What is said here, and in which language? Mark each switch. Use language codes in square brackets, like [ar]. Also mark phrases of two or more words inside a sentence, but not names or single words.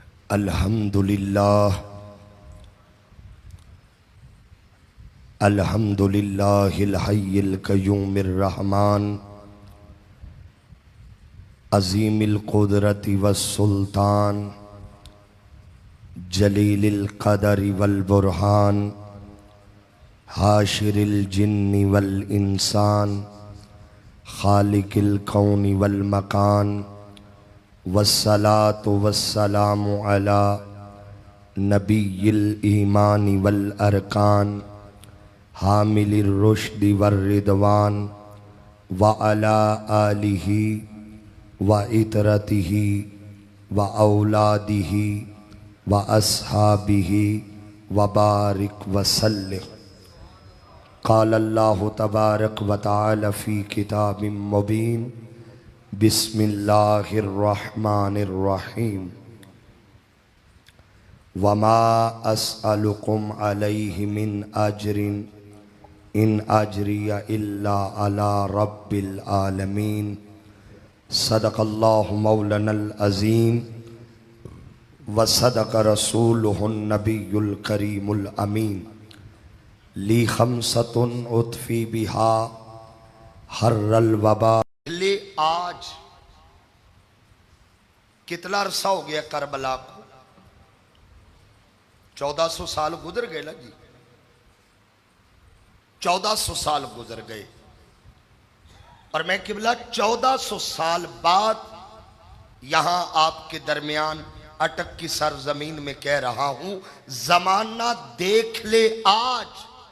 [ar] الحمد لله الحمد لله الحي القيوم الرحمن عظيم القدرة والسلطان جليل القدر والبرهان حاشر الجن والإنس خالق الكون وال مكان والصلاة والسلام على نبي الإيمان والأركان حامل الرشد والرضوان وعلى آله وعترته وأولاده وأصحابه وبارك وسلم. قال الله تبارك وتعالى في كتاب مبين بسم الله الرحمن الرحيم وما أسألكم عليه من أجر إن أجري إلا على رب العالمين. صدق الله مولانا العظيم وصدق رسوله النبي الكريم الأمين. لي خمسة أطفي بها حر الوباء. [ur] لے آج کتنا عرصہ ہو گیا کربلا کو? 1400 سال گزر گئے نا جی، 1400 سال گزر گئے. اور میں قبلہ 1400 سال بعد یہاں آپ کے درمیان اٹک کی سرزمین میں کہہ رہا ہوں، زمانہ دیکھ لے آج.